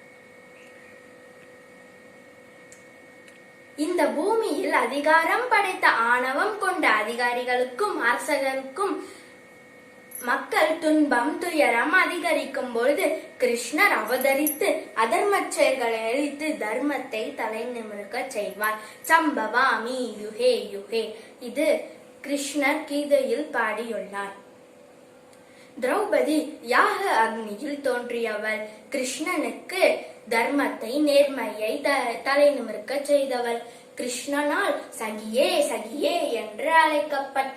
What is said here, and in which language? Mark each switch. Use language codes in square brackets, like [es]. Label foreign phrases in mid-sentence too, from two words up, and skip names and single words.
[ta] இந்த பூமியில் அதிகாரம் படைத்த ஆணவம் கொண்ட அதிகாரிகளுக்கும் அரசர்களுக்கும் மக்கள் துன்பம் துயரம் அதிகரிக்கும் பொழுது கிருஷ்ணர் அவதரித்து அதர்ம செயல்களை அழித்து தர்மத்தை தலை நிமிர்க்க செய்வார். [sa] सम्भवामि युगे युगे, [ta] இது கிருஷ்ணர் கீதையில் பாடியுள்ளார். திரௌபதி யாக அக்னியில் தோன்றியவள். கிருஷ்ணனுக்கு தர்மத்தை நேர்மையை தலை நிமிர்க்க செய்தவள். கிருஷ்ணனால் சகியே சகியே என்று அழைக்கப்பட்டவள்.